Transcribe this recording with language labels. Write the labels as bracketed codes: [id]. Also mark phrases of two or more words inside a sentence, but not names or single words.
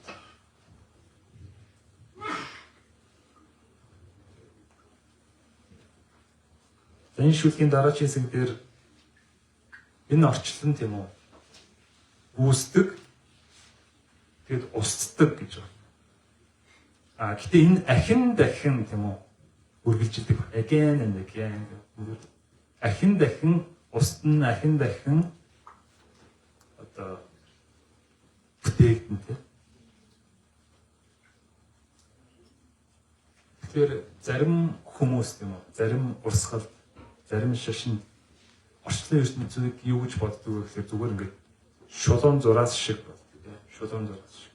[mn] Энэ шүлгийн дараагийн хэсэг дээр энэ орчлон тийм үү үүсдэг тэгэд устдаг гэж байна. Гэтэ энэ ахин дахин тийм үү үргэлжилдэг [en] again and again [mn] ахин дахин устна ахин дахин одоо бүтээгдэн тийм. Тэгэхээр зарим хүмүүс тийм үү зарим урсгал зарим шашин орчлон ертөнцийг юу гэж боддог вэ гэхээр зүгээр ингээд шулуун зураас шиг боддог тийм шулуун зураас шиг.